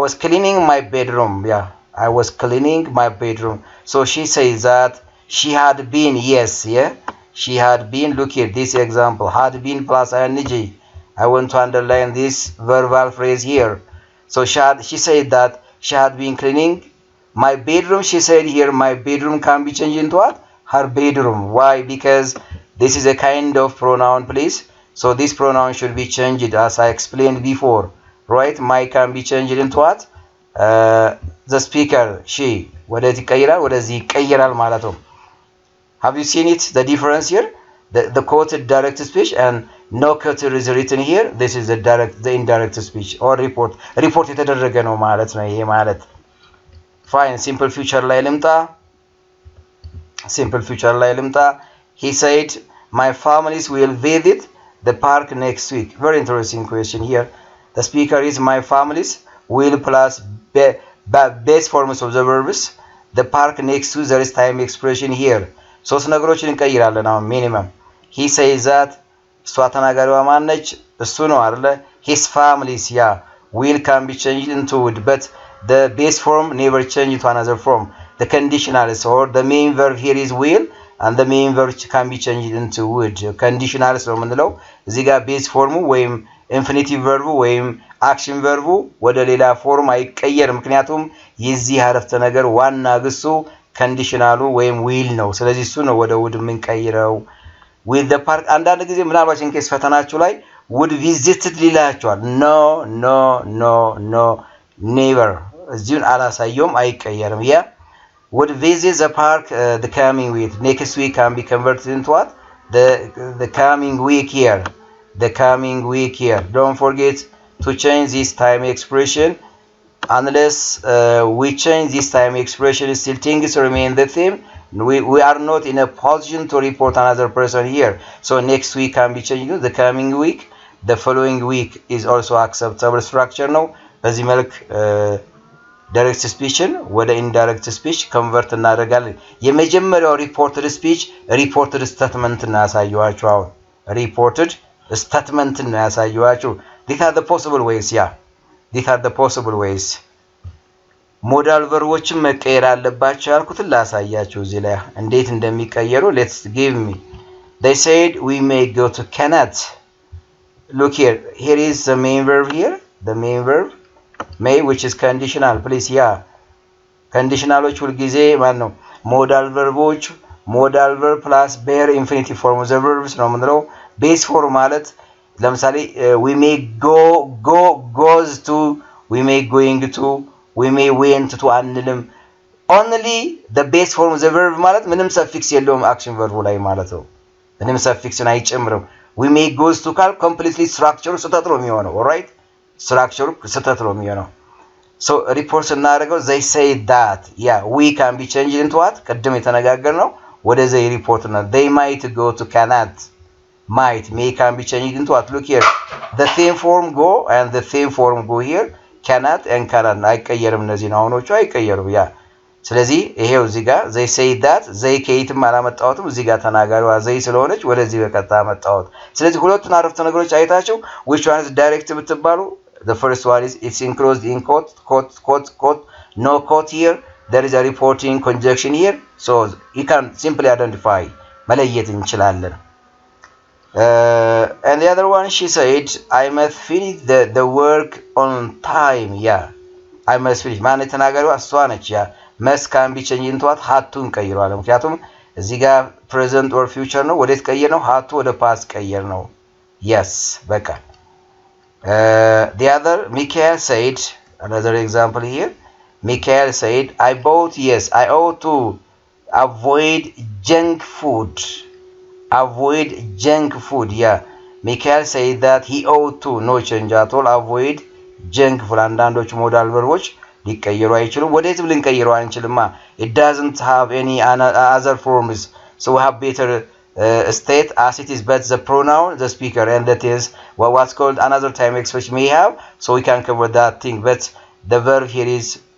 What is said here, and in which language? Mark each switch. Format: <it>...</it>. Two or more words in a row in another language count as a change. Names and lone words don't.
<en>was cleaning my bedroom I was cleaning my bedroom so she says that she had been she had been look at this example had been plus ing I want to underline this verbal phrase here so she said that she had been cleaning my bedroom she said here my bedroom can be changed into what her bedroom why because this is a kind of pronoun please so this pronoun should be changed as I explained before right my can be changed into what the speaker she</en> <am>ወደዚህ ይቀየራል ወደዚህ ይቀየራል ማለት ነው</am> <en>have you seen it the difference here the quoted direct speech and no quoted is written here this is the indirect speech or report</en> <am>የተደረገ ነው ማለት ነው ይሄ ማለት</am> <en>fine simple future</en> <am>ላይ ልምጣ</am> <en>simple future</en> <am>ላይ ልምጣ</am> <en>he said my families will visit the park next week very interesting question here the speaker is my families will plus base forms of the verbs the park next week there is time expression here</en> <am>ሶስት ነገሮችን እንቀይራለን አሁን</am> <en>minimum he says that</en> <am>እሷ ተናጋሪዋ ማነች እሱ ነው አይደለ</am> <en>his families yeah will can be changed into would but the base form never change to another form the conditionals or the main verb here is will and the main verb can be changed into would conditionals</en> <am>ነው የምንለው እዚህ ጋር</am> <en>base form ወይም infinitive verb ወይም action verb</en> <am>ወደ ሌላ ፎርም አይቀየር ምክንያቱም የዚህ አረፍተ ነገር ዋና ግሱ</am> <en>conditional ወይም will</en> <am>ነው ስለዚህ እሱ ነው ወደ</am> <en>would የምንቀይረው with the park</en> <am>አንዳንድ ጊዜ ምናልባት ኢንኬስ ፈተናችሁ ላይ</am> <en>would visited ሊላችኋል no never</en> <am>እዚሁን አላሳየውም አይቀየርም ያ</am> <en>would visit the park the coming week next week can be converted into what the coming week here the coming week here don't forget to change this time expression unless we change this time expression still things remain the same we are not in a position to report another person here so next week can be changed to the coming week the following week is also acceptable structure</en> <am>ነው በዚህ መልክ</am> <en>direct speech ወደ indirect speech convert እናደርጋለን የመጀመሪያው reported speech reported statement እና</en> <am>ያሳየዋችሁ አሁን</am> <en>reported statement እና ያሳየዋችሁ these are the possible ways yeah these are the possible ways</en> <am>ሞዳል ቨርቦችን መቀየር አለባቸው ያልኩት ላሳያችሁ እዚህ ላይ እንዴት እንደሚቀየሩ</am> <en>let's give me they said we may go to cannot look here is the main verb here the main verb may which is conditional please yeah conditionaloች</en> <am>ሁሉ ጊዜ ማለት ነው ሞዳል ቨርቦች ሞዳል</am> <en>verb plus bare infinitive form of the verbs</en> <am>ነው የምንለው</am> <en>base form</en> <am>ማለት ለምሳሌ</am> <en>we may goes to we may going to we may went to አንልም only the base form of the verb</en> <am>ማለት ምንም</am> <en>suffix የለውም action verb</en> <am>ላይ ማለት ነው ምንም</am> <en>suffix አይጨምርም we may goes to ካል completely structure</en> <am>ስህተት ነው የሚሆነው</am> <en>alright structure</en> <am>ስህተት ነው የሚሆነው</am> <en>so report ስናደርገው they say that yeah we can be changed into what</en> <am>ቀደም የተነጋገርነው ወደ</am> <en>they report ነው they might go to cannot might may can be changed into what look here the same form go and the same form go here cannot and cannot</en> <am>አይቀየርም እነዚህ አሁኖቹ አይቀየሩም ያ ስለዚህ ይሄው እዚህ ጋር</am> <en>they say that they</en> <am>ከየትም አላመጣሁትም እዚህ ጋር ተናጋሪዋ they ስለሆነች ወደዚህ በቀጥታ አመጣሁት ስለዚህ ሁለቱን አረፍተ ነገሮች አይታችሁ</am> <en>which one is direct</en> <am>ብትባሉ</am> <en>the first one is it's enclosed in quote no quote here there is a reporting conjunction here so you can simply identify</en> <am>መለየት እንችላለን</am> <en>and the other one she said I must finish the work on time yeah I must finish</en> <am>ማን ተናጋሪዋ እሷ ነች ያ</am> <en>must can be changed into what had to</en> <am>እንቀይረዋለን ምክንያቱም እዚህ ጋር</am> <en>present or future</en> <am>ነው ወዴት ቀየር ነው</am> <en>had to ወደ past</en> <am>ቀየር ነው</am> <en>yes በቃ the other Michael said another example here Michael said I bought yes I ought to avoid junk food yeah Michael said that he ought to no change at all avoid junk food</en> <am>አንዳንዶች ሞዳል ቨርቦች ሊቀየሩ አይችሉም ወዴት ልንቀይረው አንችልማ</am> <en>it doesn't have any other forms so we have better state as it is but the pronoun the speaker and that is what's called another time expression may have so we can cover that thing but the verb here is</en>